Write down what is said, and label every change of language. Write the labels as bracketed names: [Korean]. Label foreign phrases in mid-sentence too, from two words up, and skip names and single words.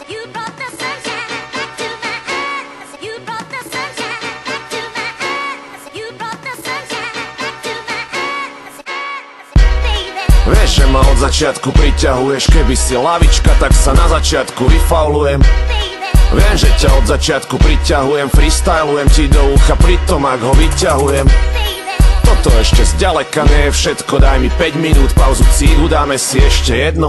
[English] You brought the sunshine to my eyes. You brought the sunshine to my eyes. You brought the sunshine to my eyes. Baby. [Slovak] Vieš, že ma od začiatku priťahuješ, keby si lavička, tak sa na začiatku vyfaulujem. Viem, že ťa od začiatku priťahujem, freestylujem ti do ucha, pritom ak ho vyťahujem. Toto ešte zďaleka nie je všetko, daj mi 5 minút pauzu, cíhu, dáme si ešte jedno.